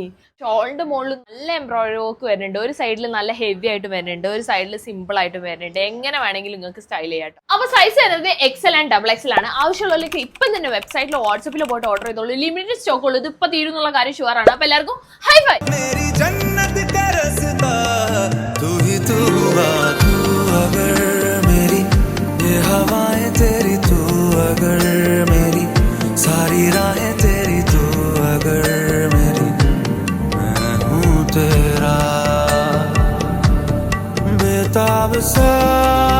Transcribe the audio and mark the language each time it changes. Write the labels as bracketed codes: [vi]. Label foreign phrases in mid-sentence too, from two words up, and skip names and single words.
[ml] ഷോളിന്റെ മുകളിൽ നല്ല എംബ്രോയിഡറി വർക്ക് വരുന്നുണ്ട്, ഒരു സൈഡിൽ നല്ല ഹെവി ആയിട്ട് വരുന്നുണ്ട്, ഒരു സൈഡിൽ സിമ്പിൾ ആയിട്ട് വരുന്നുണ്ട്. എങ്ങനെ വേണമെങ്കിലും നിങ്ങൾക്ക് സ്റ്റൈൽ ചെയ്യാം കേട്ടോ. അപ്പൊ സൈസ് വരുന്നത് XL ആൻഡ് XXL ആണ്. ആവശ്യമുള്ളവർക്ക് ഇപ്പം തന്നെ വെബ്സൈറ്റിലോ വാട്സപ്പിലോ പോയിട്ട് ഓർഡർ ചെയ്തോളൂ. [en] limited stock [ml] ഉള്ളൂ, ഇത് ഇപ്പൊ തീരുന്നുള്ള കാര്യം ഷുവർ ആണ്. അപ്പൊ എല്ലാവർക്കും [en] hi fi. [hi] सारी राहें तेरी तू अगर मेरी, मैं हूँ तेरा बेताब सा.